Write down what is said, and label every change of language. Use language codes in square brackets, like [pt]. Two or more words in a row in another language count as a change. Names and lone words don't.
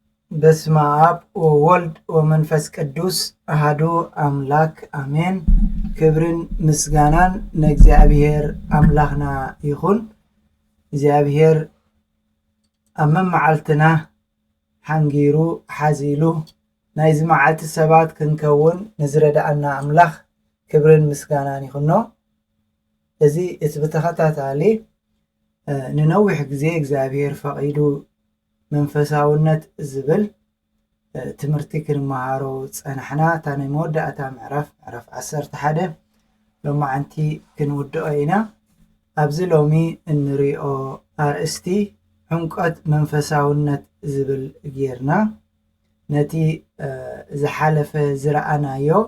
[gez] በስመ አብ ወወልድ ወመንፈስ ቅዱስ አሐዱ አምላክ አሜን። [am] ክብርን ምስጋናን ለእግዚአብሔር አምላክና ይሁን። እግዚአብሔር [ti] አመን መዓልትና ሓንጊሩ ሓዚሉ ናይዚ መዓልቲ ሰባት ክንከውን ንዝረዳእና አምላክ ክብርን ምስጋናን ይሁኖ። እዚ እቲ ብተኸታታሊ ንነዊሕ ግዜ እግዚአብሔር ፈቂዱ መንፈሳውነት ዝብል ትምህርቲ ክንመሃሮ ፀናሕና እታ ናይ መወዳእታ ምዕራፍ 11 ሎማዓንቲ ክንውድኦ ኢና። ኣብዚ ሎሚ እንሪኦ ኣርእስቲ ዕምቆት መንፈሳውነት ዝብል ጌርና ነቲ ዝሓለፈ ዝረኣናዮ